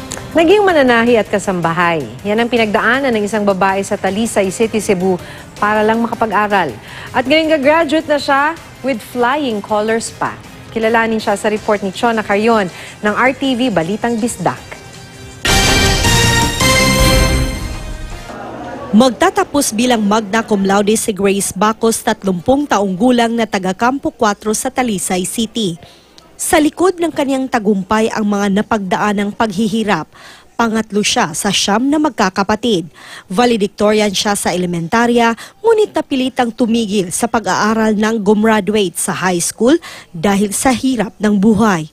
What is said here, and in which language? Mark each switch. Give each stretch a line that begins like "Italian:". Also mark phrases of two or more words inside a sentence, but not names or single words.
Filipino: Naging mananahi at kasambahay. Yan ang pinagdaanan ng isang babae sa Talisay City, Cebu para lang makapag-aral. At ngayon gagraduate na siya
English: with flying colors
Filipino: pa. Kilalanin siya sa report ni Chona Carrion ng RTV Balitang Bisdak. Magtatapos bilang
Latin: magna cum laude
Filipino: si Grace Bacos, 30 taong gulang na taga Campo 4 sa Talisay City. Sa likod ng kanyang tagumpay ang mga napagdaanang paghihirap. Pangatlo siya sa 9 na magkakapatid. Valedictorian siya sa elementarya, ngunit napilitang tumigil sa pag-aaral nang gumraduate sa
English: high school
Filipino: dahil sa hirap ng buhay.